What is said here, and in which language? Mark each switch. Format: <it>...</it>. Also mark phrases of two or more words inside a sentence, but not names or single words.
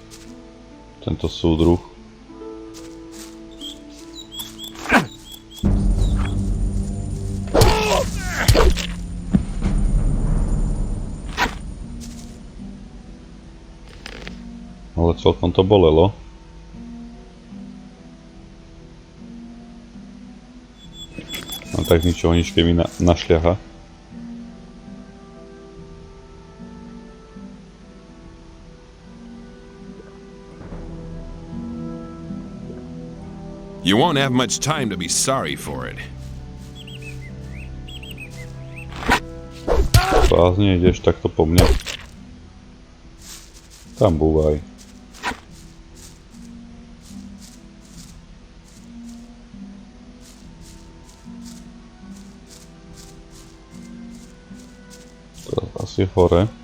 <sk>Tento súdruh. Ale celkom to bolelo. A tak z ničoho nič, keď mi našľaha.</sk> <en>You won't have much time to be sorry for it.</en> <sk>Blázne, ideš takto po mne. Tam búvaj. Teraz asi hore.</sk>